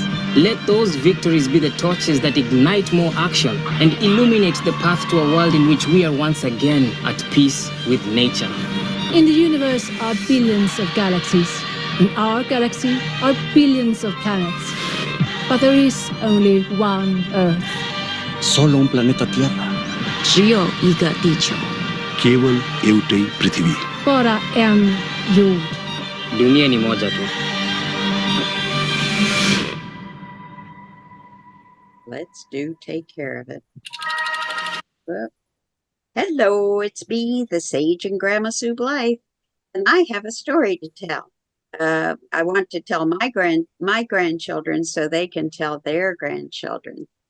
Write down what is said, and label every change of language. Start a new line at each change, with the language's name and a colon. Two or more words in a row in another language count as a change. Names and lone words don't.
English: Let those victories be the torches that ignite more action and illuminate the path to a world in which we are once again at peace with nature. In the universe are billions of galaxies. In our galaxy are billions of planets. But there is only one Earth.
Spanish: Solo un planeta Tierra.
Chinese: 只有一个地球。
Nepali: Keval एउटै पृथ्वी.
Swedish: Bara en jord.
Swahili: Dunia ni moja tu.
English: Let's take care of it. Well, hello, it's me, the Sage and Grandma Sue Blythe, and I have a story to tell. I want to tell my grandchildren so they can tell their grandchildren.